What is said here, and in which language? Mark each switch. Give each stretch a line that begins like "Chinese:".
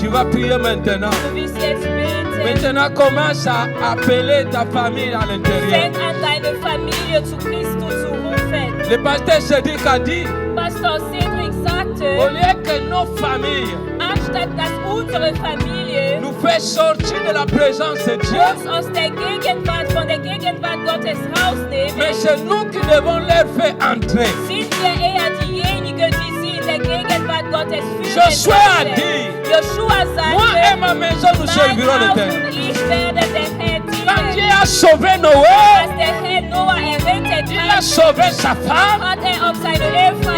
French: Tu vas prier maintenant.
German: Du wirst jetzt beten.
French: Maintenant, commence à appeler ta famille à l'intérieur.
German: Fang an, deine Familie zu Christus zu rufen.
French: Le pasteur Cédric a dit,
German: Pastor Cedric
French: au
German: sagte,
French: lieu que nos familles
German: anstatt dass unsere Familie
French: nous fait sortir de la présence de Dieu,
German: uns aus der Gegenwart, von der Gegenwart Gottes rausnehmen,
French: mais c'est nous qui devons leur faire entrer.
German: sind wir eher diejenigen, die sie in der Gegenwart Gottes führen.
French: Josué a
German: sollen.
French: dit,
German: Joshua
French: moi et
German: sagte,
French: ma maison nous
German: mein
French: servirons
German: Haus
French: l'Éternel.
German: und ich werde dem Herrn
French: Quand Dieu
German: dienen.
French: a sauvé Noé,
German: Als der Herr Noah errettet
French: il a
German: hat,
French: sauvé sa femme,
German: hat er auch seine Ehefrau